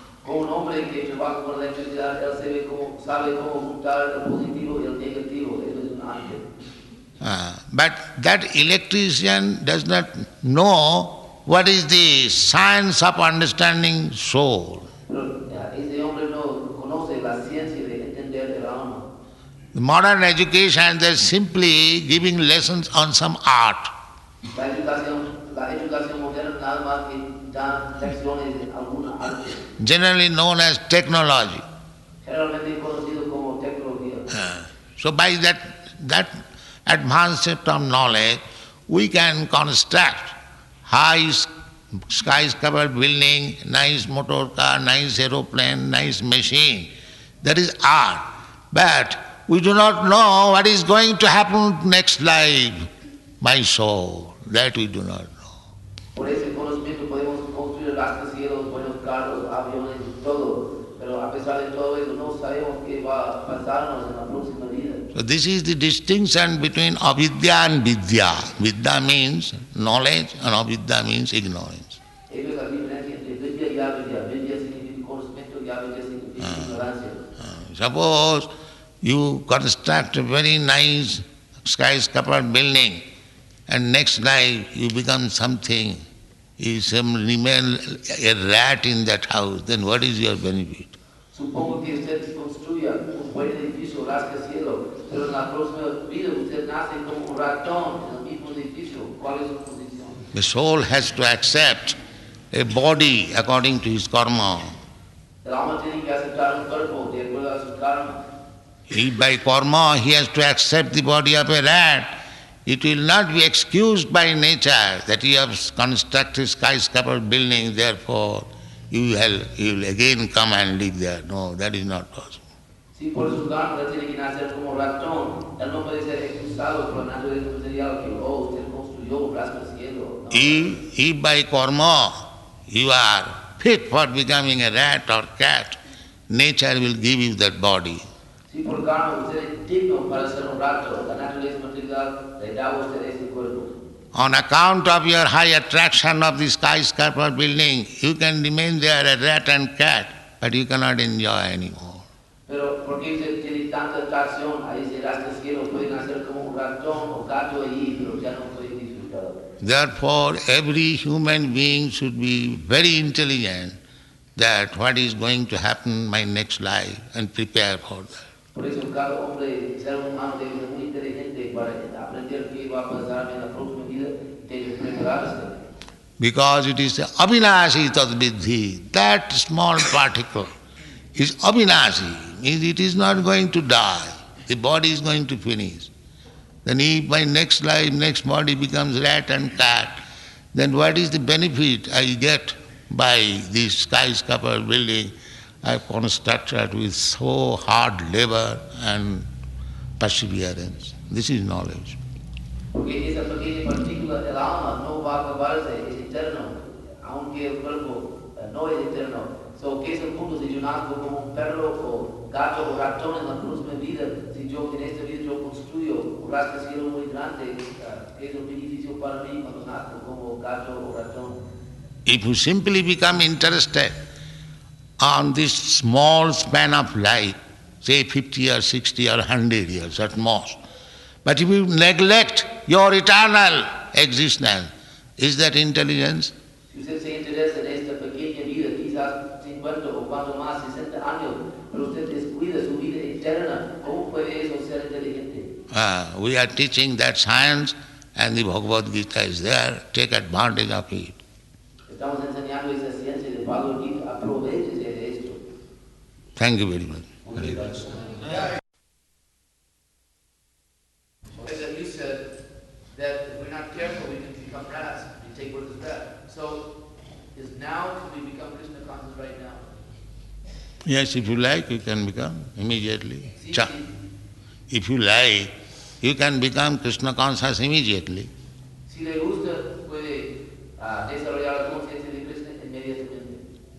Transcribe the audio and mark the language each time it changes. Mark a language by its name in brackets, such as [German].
[Spanish] Como un hombre que trabaja con la electricidad, él sabe cómo juntar el positivo y el negativo. Eso es un arte. [English] But that electrician does not know what is the science of understanding soul. [Spanish] Pero ese hombre no conoce la ciencia de entender el alma. [English] The modern education, they are simply giving lessons on some art. [Spanish] La educación moderna nada más que da lecciones de alguna arte. [English] Generally known as technology. [Spanish] Generalmente conocido como tecnología. [English] So by that advancement of knowledge, we can construct high skyscraper building, nice motor car, nice aeroplane, nice machine. That is art. But we do not know what is going to happen next life, my soul. That we do not know. [Spanish] Por ese conocimiento podemos construir rascacielos, buenos carros, aviones, todo. Pero a pesar de todo eso no sabemos qué va a pasarnos en la próxima vida. [English] So this is the distinction between avidya and vidya. Vidya means knowledge and avidya means ignorance. [Spanish] Esa es la diferencia entre vidya y avidya. Vidya significa conocimiento y avidya significa ignorancia. [English] Suppose you construct a very nice skyscraper building and next life you become something, you remain a rat in that house, then what is your benefit? [Spanish] Supongo que usted construya un buen edificio, rascacielos, pero en la próxima vida usted nace como un ratón en el mismo edificio. ¿Cuál es su posición? [English] The soul has to accept a body according to his karma. [Spanish] El alma tiene que aceptar un cuerpo de acuerdo a su karma. [English] If by karma he has to accept the body of a rat, it will not be excused by nature that you have constructed skyscraper building, therefore you will again come and live there. No, that is not possible. [Spanish] Si por su karma tiene que nacer como ratón, él no puede ser excusado por la naturaleza material que usted construyó un rascacielos. [English] If by karma you are fit for becoming a rat or cat, nature will give you that body. [Spanish] Si por karma usted es digno para ser un rato, la naturaleza material le da a usted ese cuerpo. [English] On account of your high attraction of the skyscraper building, you can remain there a rat and cat. but you cannot enjoy anymore. [Spanish] Pero porque usted tiene tanta atracción a ese rascacielos, pueden hacer como un ratón o gato allí, pero ya no pueden disfrutar. [English] Therefore, every human being should be very intelligent that what is going to happen in my next life and prepare for that. [Spanish] Por eso cada hombre, ser humano debe ser muy inteligente para aprender qué va a pasar en la próxima vida y debe prepararse. [English] Because it is avinashi tadviddhi, that small particle is avinashi, means it is not going to die. The body is going to finish. Then if my next life, next body becomes rat and cat, then what is the benefit I get by this skyscraper building I constructed with so hard labor and perseverance? This is knowledge. [Spanish] Porque esa pequeña partícula del alma no va a acabarse, es eterno, aunque el cuerpo no es eterno. So, ¿qué es el punto si yo nazco como un perro o gato o ratón en la próxima vida? Si yo en esta vida yo construyo un rascacielos muy grande, ¿qué es el beneficio para mí cuando nazco como gato o ratón? [English] If you simply become interested on this small span of life, say 50 or 60 or 100 years at most, but if you neglect your eternal existence, is that intelligence? [Spanish] Si usted se interesa en esta pequeña vida, quizás 50 o cuando más 60 años, pero usted descuida su vida eterna, ¿cómo puede eso ser inteligente? [English] We are teaching that science and the Bhagavad Gita is there, take advantage of it. [Spanish] Estamos enseñando esa ciencia de Bhagavad Gita, aprovechese de esto. [English] Thank you very much. That you said that if we're not careful, we can become rats. We take word as rat. So, is now, can we become Krishna conscious right now? Yes, if you like, you can become immediately. [Spanish] Sí, Cha. sí. [English] If you like, you can become Krishna conscious immediately. [Spanish] Si le gusta, puede desarrollar la conciencia de Krishna inmediatamente.